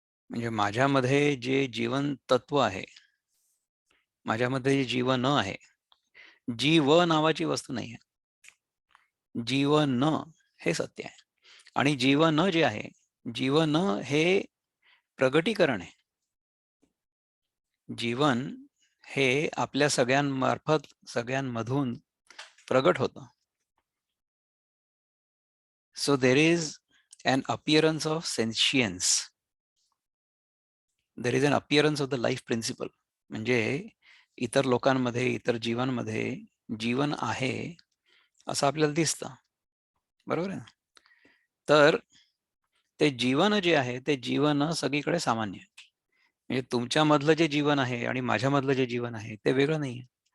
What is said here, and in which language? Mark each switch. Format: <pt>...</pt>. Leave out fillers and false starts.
<mr>म्हणजे माझ्यामध्ये जे जीवन तत्व आहे, माझ्यामध्ये जे जीवन आहे, जीव नावाची वस्तू नाही आहे, जीवन हे सत्य आहे. आणि जीवन जे आहे, जीवन हे प्रगटीकरण आहे. जीवन हे आपल्या सगळ्यांमार्फत सगळ्यांमधून प्रगट होतं.</mr> <en>So there is an appearance of sentience. There is an appearance of the life principle.</en> <mr>म्हणजे इतर लोकांमध्ये, इतर जीवांमध्ये जीवन आहे असं आपल्याला दिसतं. बरोबर आहे ना? तर ते जीवन जे आहे ते जीवन सगळीकडे सामान्य आहे. म्हणजे तुमच्यामधलं जे जीवन आहे आणि माझ्यामधलं जे जीवन आहे ते वेगळं नाही आहे.</mr>